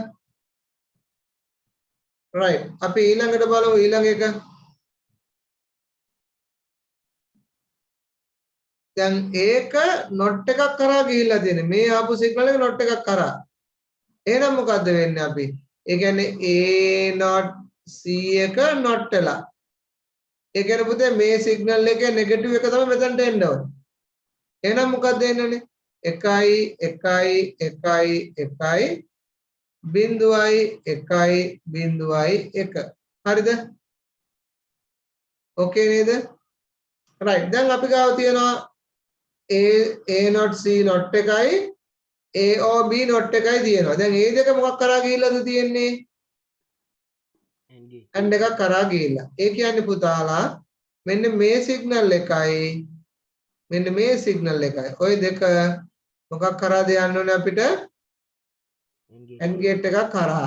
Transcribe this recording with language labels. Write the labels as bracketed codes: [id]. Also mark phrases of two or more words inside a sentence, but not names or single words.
[si] right. අපි ඊළඟට බලමු ඊළඟ එක. දැන් ඒක not එකක් කරා ගිහිල්ලා තියෙන්නේ. මේ ආපු සිග්නල් එක not එකක් කරා. එහෙනම් මොකද්ද වෙන්නේ අපි? ඒ කියන්නේ A not C එක not වෙලා. ඒ කියන්නේ පුතේ මේ සිග්නල් එකේ නෙගටිව් එක තමයි මෙතනට එන්න ඕනේ. එහෙනම් මොකද්ද එන්නනේ? 1 1 1 1 බිඳුවයි 1 බිඳුවයි 1. හරිද? okay නේද? right දැන් අපි ගාව තියෙනවා a not c not එකයි a or b not එකයි තියෙනවා. දැන් මේ දෙක මොකක් කරා ගිහිල්ලාද තියෙන්නේ? and එකක් කරා ගිහිල්ලා. ඒ කියන්නේ පුතාලා මෙන්න මේ සිග්නල් එකයි මෙන්න මේ සිග්නල් එකයි. ওই දෙක මොකක් කරාද යන්න ඕනේ අපිට? [en] AND gate [si] එකක් කරා.